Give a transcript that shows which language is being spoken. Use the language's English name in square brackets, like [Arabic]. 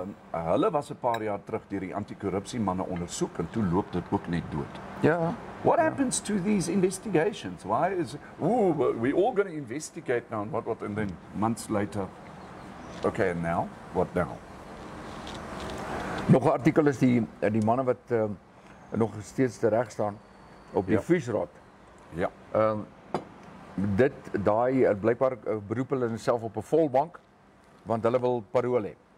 [Afrikaans] Hulle was 'n paar jaar terug deur die anti-korrupsie manne ondersoek en toe loop dit ook net dood. Ja. [English] What happens to these investigations? Why is we all going to investigate now and what and then months later? Okay, and now what now? [Afrikaans] Nog 'n artikel is die manne wat nog steeds tereg staan op die visrad. Ja. Daai blykbaar beroep hulle self op 'n volbank want hulle wil parol hê.